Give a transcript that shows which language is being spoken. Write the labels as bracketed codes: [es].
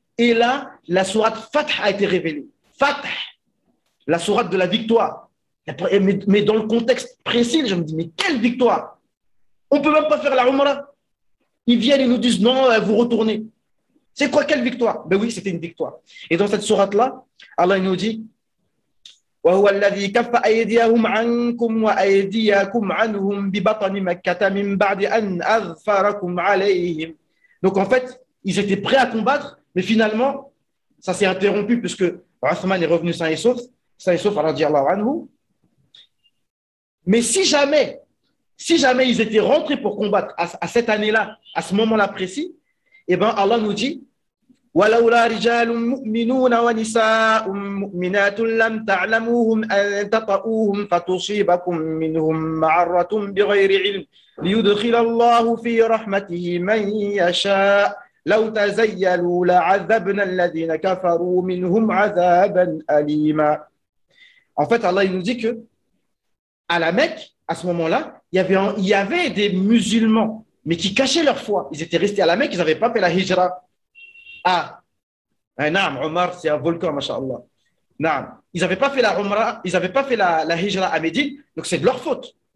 [fr] Et là, la sourate Fath a été révélée. Fath, la sourate de la victoire. Mais dans le contexte précis, je me dis mais quelle victoire? On ne peut même pas faire la Umrah. Ils viennent et nous disent non, vous retournez. C'est quoi, quelle victoire? Ben oui, c'était une victoire. Et dans cette sourate-là, Allah il nous dit [ar] وَهُوَ الَّذِي كَفَّ أَيْدِيَهُمْ عَنْكُمْ وَأَيْدِيَكُمْ عَنْهُمْ بِبَطْنِ مَكَّةَ مِنْ بَعْدِ أَنْ أَظْفَرَكُمْ عَلَيْهِمْ. [fr] Donc en fait, ils étaient prêts à combattre, mais finalement, ça s'est interrompu puisque Uthman est revenu sain et sauf, radiyallahu anhu. Mais si jamais ils étaient rentrés pour combattre à cette année-là, à ce moment-là précis, eh bien Allah nous dit [ar] وَلَوْلَا رِجَالٌ مُؤْمِنُونَ وَنِسَاءٌ مُؤْمِنَاتٌ لَمْ تَعْلَمُوهُمْ أَن تَطَئُوهُمْ فَتُصِيبَكُم مِّنْهُم مَّعَرَّةٌ بِغَيْرِ عِلْمٍ لِيُدْخِلَ اللَّهُ فِي رَحْمَتِهِ مَن يَشَاءُ لَوْ تَزَيَّلُوا لَعَذَّبْنَا الَّذِينَ كَفَرُوا مِنْهُمْ عَذَابًا أَلِيمًا. [fr] En fait, Allah il nous dit que à la Mecque, à ce moment-là, il y avait des musulmans, mais qui cachaient leur foi. Ils étaient restés à la Mecque, ils n'avaient pas fait la hijra. Naam, Omar, c'est un volcan, masha'Allah. Naam. Ils n'avaient pas fait la Umrah, ils n'avaient pas fait la hijra à Médine, donc c'est de leur faute.